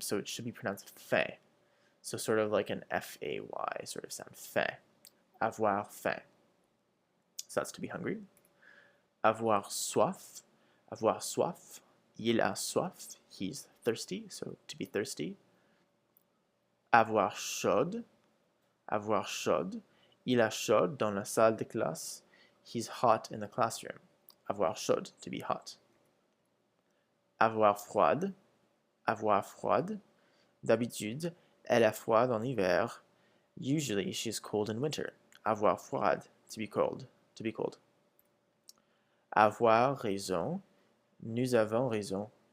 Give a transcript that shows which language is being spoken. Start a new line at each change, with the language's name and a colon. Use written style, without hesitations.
English: So it should be pronounced faim. So sort of like an F-A-Y sort of sound, faim. Avoir faim. So that's to be hungry. Avoir soif. Avoir soif.
French: Il a soif,
English: he's thirsty, so to be thirsty.
French: Avoir chaud, avoir chaud. Il a chaud dans la salle de classe,
English: he's hot in the classroom.
French: Avoir chaud,
English: to be hot.
French: Avoir froid, avoir froid. D'habitude, elle a froid en hiver.
English: Usually, she's cold in winter. Avoir froid, to be cold, to be cold.
French: Avoir raison, nous avons raison.